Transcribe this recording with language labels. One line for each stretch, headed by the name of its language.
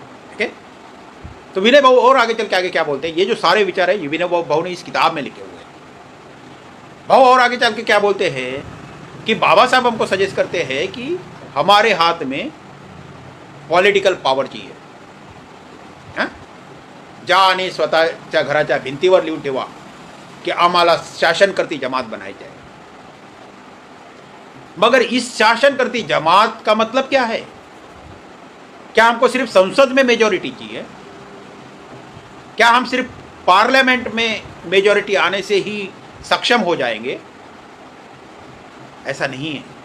Hindi: ठीक है, तो विनय भाऊ और आगे चल के आगे क्या बोलते हैं, ये जो सारे विचार है ये विनय भाऊ ने इस किताब में लिखे हुए हैं। भाऊ और आगे चल के क्या बोलते हैं कि बाबा साहब हमको सजेस्ट करते हैं कि हमारे हाथ में पॉलिटिकल पावर चाहिए।
Marathi: ज्या आणि स्वतःच्या घराच्या भिंतीवर लिहून ठेवा कि आम्हाला शासन करती जमात
Hindi: बनाई जाए। मगर इस शासन करती जमात का मतलब क्या है? क्या हमको सिर्फ संसद में मेजॉरिटी चाहिए? क्या हम सिर्फ पार्लियामेंट में मेजॉरिटी आने से ही सक्षम हो जाएंगे? ऐसा नहीं है।